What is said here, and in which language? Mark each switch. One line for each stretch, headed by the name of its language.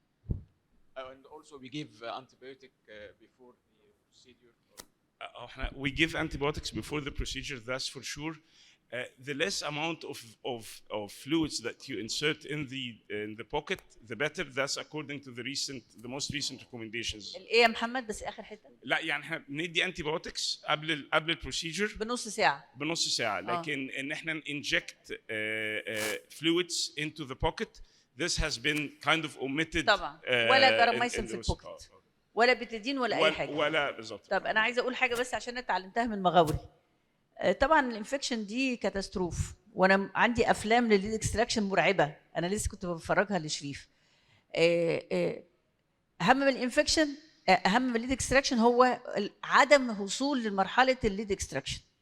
English: And also we give antibiotic before the procedure. We give antibiotics before the procedure, that's for sure. The less amount of fluids that you insert in the pocket, the better. That's according to the most recent recommendations.
Arabic: ايه يا محمد بس اخر حته؟ لا يعني احنا بندي antibiotics قبل البروسيجر بنص ساعه. بنص ساعه، لكن ان احنا
English: inject fluids into the pocket, this has been kind of omitted.
Arabic: طبعا ولا جراميسين في البوكت ولا بتدين ولا اي حاجه. ولا بالظبط. طب انا عايزه اقول حاجه بس عشان انا اتعلمتها من مغاوري. طبعا الانفكشن دي كاتاستروف، وانا عندي افلام للليد اكستراكشن مرعبه، انا لسه كنت بفرجها لشريف. اهم من الانفكشن، اهم من الليد اكستراكشن هو عدم الوصول لمرحله الليد اكستراكشن.